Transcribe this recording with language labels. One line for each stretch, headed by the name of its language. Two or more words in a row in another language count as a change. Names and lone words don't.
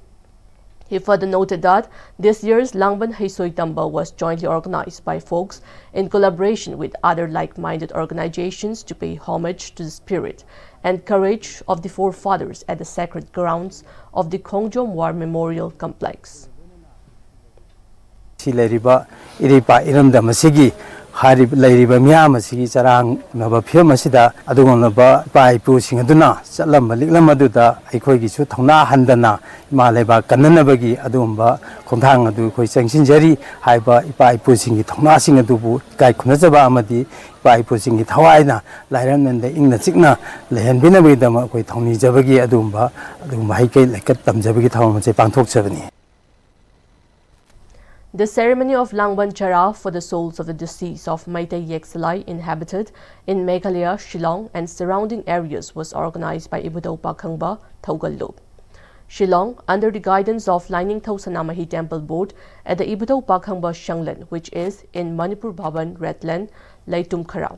English: He further noted that this year's Langban Haisoi Tamba was jointly organized by folks in collaboration with other like-minded organizations to pay homage to the spirit and courage of the forefathers at the sacred grounds of the Khongjom War Memorial Complex.
Manipuri: Iripa iramda masigi harib lairiba miyam masigi charang naba phim asida adugonaba pai pu singaduna chalam liklam aduda aikoi gi chu thona handana maleba kannanabagi adumba khongthang adu khoi changsinjari haiba ipai pu singi thona sing adubu kai khunajaba amadi ipai pu singi thawaina lairananda ingna chikna lehenbina bidama khoi thoni jabagi adumba haikai lekat tamjabagi thawam che pangthok chabani.
English: The ceremony of Langban Chara for the souls of the deceased of Meitei Yeksalai inhabited in Meghalaya, Shillong and surrounding areas was organized by Ibudau Pakhangba Thaugallo. Shillong, under the guidance of Lining Thau Sanamahi Temple Board at the Ibudau Pakhangba Shanglan, which is in Manipur Bhavan, Redland, Laitum Kharao.